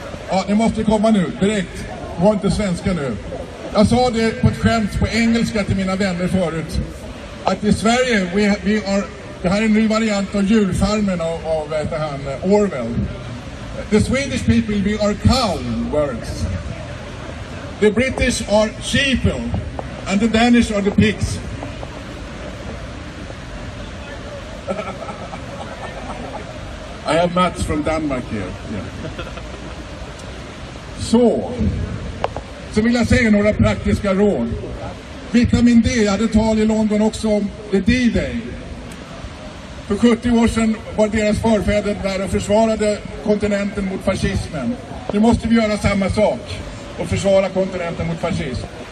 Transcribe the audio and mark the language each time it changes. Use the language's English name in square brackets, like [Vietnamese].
[Swedish] Ja, ni måste komma nu, direkt. Var inte svenska nu. Jag sa det på ett skämt på engelska till mina vänner förut. Att i Sverige, det här är en ny variant av djurfarmen av Orwell. [English] The Swedish people, we are cowards. The British are sheeple. And the Danish are the pigs. I have Mats from Denmark here. Yeah. [Swedish] Så vill jag säga några praktiska råd. Vitamin D, jag hade tal i London också om the D-Day. För 70 år sedan var deras förfäder där och försvarade kontinenten mot fascismen. Nu måste vi göra samma sak och försvara kontinenten mot fascism.